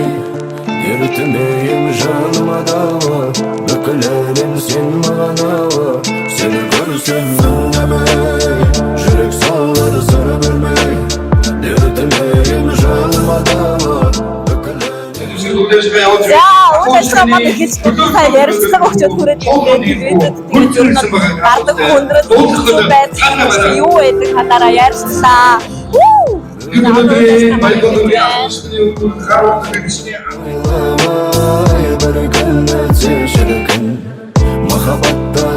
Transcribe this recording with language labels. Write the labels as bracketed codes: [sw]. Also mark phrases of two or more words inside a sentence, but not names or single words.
[tr] Yürütmeyim canıma dava, dökülerim sen bana dava. Seni görsem ben demey, yürek soğur sır vermey. Yürütmeyim canıma dava, dökülerim sen bana dava. [mn] үйл ажиллагаа маань эхэлж сайн ярьцлага өгчөд хүрээд ирээд тэгээд ер нь гардаг хүндрэл байцгаал юу байдаг хадаараа ярьчлаа. [kk] Махаббат